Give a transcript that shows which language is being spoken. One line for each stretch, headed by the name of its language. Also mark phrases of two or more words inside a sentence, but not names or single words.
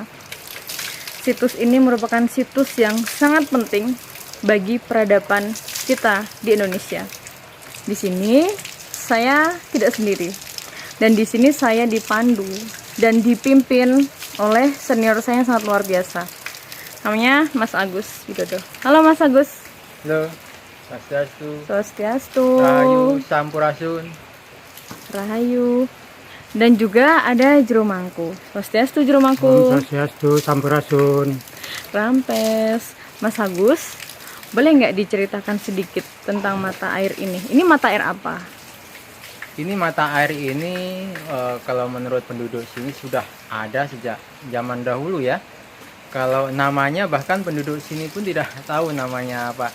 Indonesian: Situs ini merupakan situs yang sangat penting bagi peradaban kita di Indonesia. Di sini saya tidak sendiri, dan di sini saya dipandu dan dipimpin oleh senior saya yang sangat luar biasa. Namanya Mas Agus Widodo. Halo Mas Agus. Halo, Swastiastu. Swastiastu. Rahayu, Sampurasun. Rahayu. Dan juga ada Jero Mangku. Swastiastu Jero Mangku. Swastiastu, Sampurasun. Rampes. Mas Agus, boleh nggak diceritakan sedikit tentang mata air ini? Ini mata air apa? Ini mata air ini kalau menurut penduduk sini sudah ada sejak zaman dahulu ya. Kalau namanya bahkan penduduk sini pun tidak tahu namanya apa.